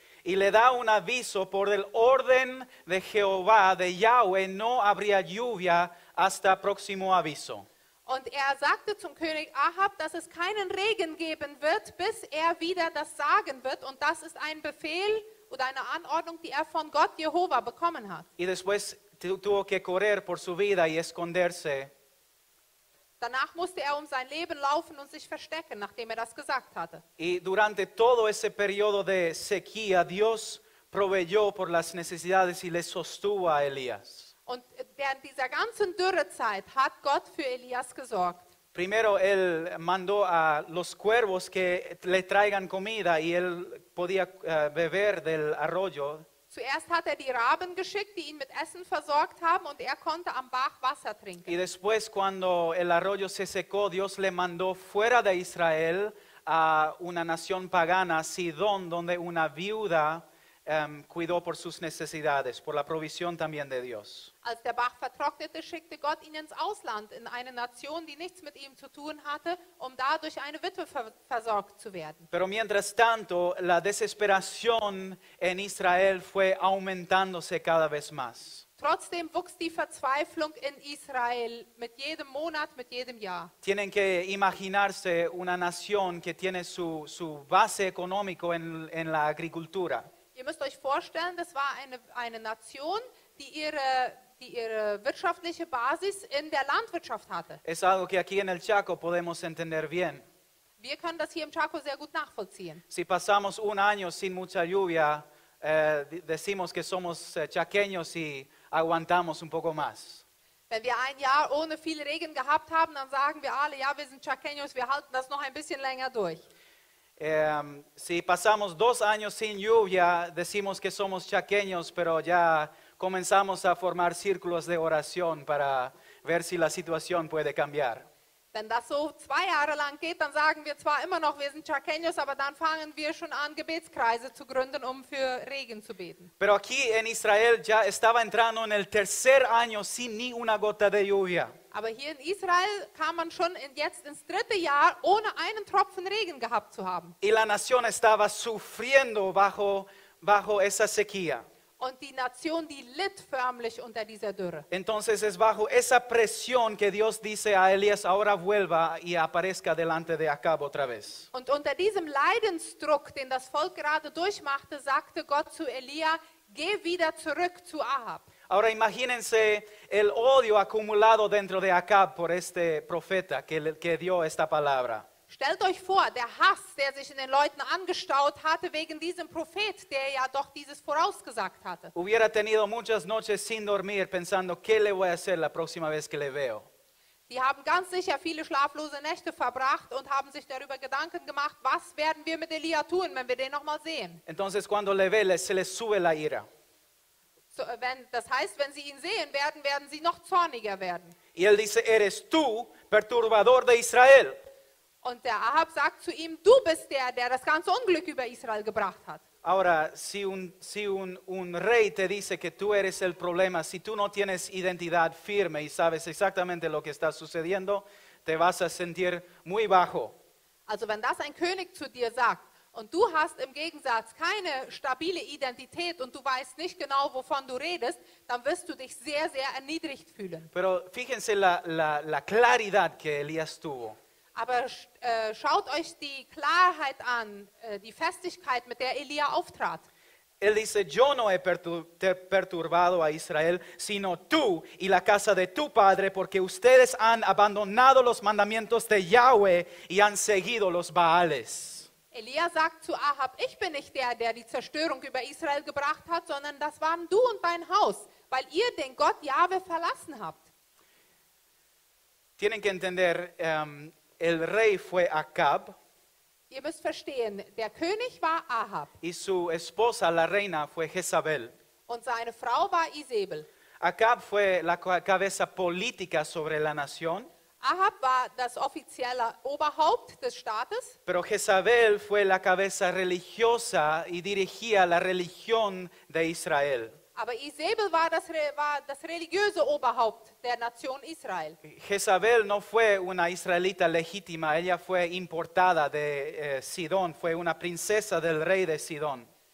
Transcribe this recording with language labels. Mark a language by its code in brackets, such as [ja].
[es] Y le da un aviso: por el orden de Jehová, de Yahweh, no habría lluvia hasta próximo aviso. [de] Und er sagte zum König Ahab, dass es keinen Regen geben wird, bis er wieder das sagen wird. Und das ist ein Befehl oder eine Anordnung, die er von Gott Jehova bekommen hat. [es] Y después tuvo que correr por su vida y esconderse. [de] Danach musste er um sein Leben laufen und sich verstecken, nachdem er das gesagt hatte. [es] Y durante todo ese periodo de sequía, Dios proveyó por las necesidades y le sostuvo a Elías. [de] Und während dieser ganzen Dürrezeit hat Gott für Elias gesorgt. [es] Primero él mandó a los cuervos que le traigan comida y él podía beber del arroyo. [de] Zuerst hat er die Raben geschickt, die ihn mit Essen versorgt haben, und er konnte am Bach Wasser [es] Y [de] trinken. [es] después, cuando el arroyo se secó, Dios le mandó fuera de Israel a una nación pagana, Sidón, donde una viuda cuidó por sus necesidades, por la provisión también de Dios. [de] Als der Bach vertrocknete, schickte Gott ihn ins Ausland, in eine Nation, die nichts mit ihm zu tun hatte, um da durch eine Witwe versorgt zu werden. [es] Pero mientras tanto, la desesperación en Israel fue aumentándose cada vez más. [de] Trotzdem wuchs die Verzweiflung in Israel mit jedem Monat, mit jedem Jahr. [es] Tienen que imaginarse una nación que tiene su base económico en la agricultura. [de] Ihr müsst euch vorstellen, das war eine Nation, die ihre wirtschaftliche Basis in der Landwirtschaft hatte. [es] Es algo que aquí en el Chaco podemos entender bien. [de] Wir können das hier im Chaco sehr gut nachvollziehen. [es] Si pasamos un año sin mucha lluvia, decimos que somos chaqueños y aguantamos un poco más. [de] Wenn wir ein Jahr ohne viel Regen gehabt haben, dann sagen wir alle, ja, wir sind Chaqueños, wir halten das noch ein bisschen länger durch. [es] Si pasamos 2 años sin lluvia, decimos que somos chaqueños, pero ya comenzamos a formar círculos de oración para ver si la situación puede cambiar. [de] Wenn das so 2 Jahre lang geht, dann sagen wir zwar immer noch, wir sind Chaqueños, aber dann fangen wir schon an, Gebetskreise zu gründen, um für Regen zu beten. [es] Pero aquí en Israel ya estaba entrando en el 3er año sin ni una gota de lluvia. [de] Aber hier in Israel kam man schon jetzt ins 3. Jahr, ohne einen Tropfen Regen gehabt zu haben. [es] Y la nación estaba sufriendo bajo esa sequía. [de] Und die Nation, die litt förmlich unter dieser Dürre. [es] Entonces es bajo esa presión que Dios dice a Elías: ahora vuelva y aparezca delante de Acab otra vez. [de] Und unter diesem Leidensdruck, den das Volk gerade durchmachte, sagte Gott zu Elia, geh wieder zurück zu Ahab. [es] Ahora imagínense el odio acumulado dentro de Acab por este profeta que dio esta palabra. [de] Stellt euch vor, der Hass, der sich in den Leuten angestaut hatte wegen diesem Prophet, der ja doch dieses vorausgesagt hatte. [es] Hubiera tenido muchas noches sin dormir pensando qué le voy a hacer la próxima vez que le veo. [de] Die haben ganz sicher viele schlaflose Nächte verbracht und haben sich darüber Gedanken gemacht, was werden wir mit Elia tun, wenn wir den nochmal sehen. [es] Entonces cuando le ve, se le sube la ira. [de] So, das heißt, wenn sie ihn sehen werden, werden sie noch zorniger werden. [es] Y él dice: eres tú, perturbador de Israel. [de] Und der Ahab sagt zu ihm, du bist der das ganze Unglück über Israel gebracht hat. [es] Ahora, si un rey te dice que tú eres el problema, si tú no tienes identidad firme y sabes exactamente lo que está sucediendo, te vas a sentir muy bajo. [de] Also wenn das ein König zu dir sagt und du hast im Gegensatz keine stabile Identität und du weißt nicht genau, wovon du redest, dann wirst du dich sehr, sehr erniedrigt fühlen. [es] Pero fíjense la claridad que Elías tuvo. [de] Aber schaut euch die Klarheit an, die Festigkeit, mit der Elia auftrat. [es] Él dice, yo no he perturbado a Israel, sino tú y la casa de tu padre, porque ustedes han abandonado los mandamientos de Yahweh y han seguido los Baales. [de] Elia sagt zu Ahab, ich bin nicht der, der die Zerstörung über Israel gebracht hat, sondern das waren du und dein Haus, weil ihr den Gott Jahwe verlassen habt. [es] Tienen que entender, el rey fue Acab [de] Ihr müsst verstehen, der König war Ahab [es] y su esposa, la reina, fue Jezabel. [de] und seine Frau war Isabel. [es] Acab fue la cabeza política sobre la nación, [de] Ahab war das offizielle Oberhaupt des Staates, [es] pero Jezabel fue la cabeza religiosa y dirigía la religión de Israel. [de] aber Isabel war das religiöse Oberhaupt der Nation Israel. [es] Jezabel no fue una israelita legítima, ella fue importada de Sidón, fue una princesa del rey de Sidón.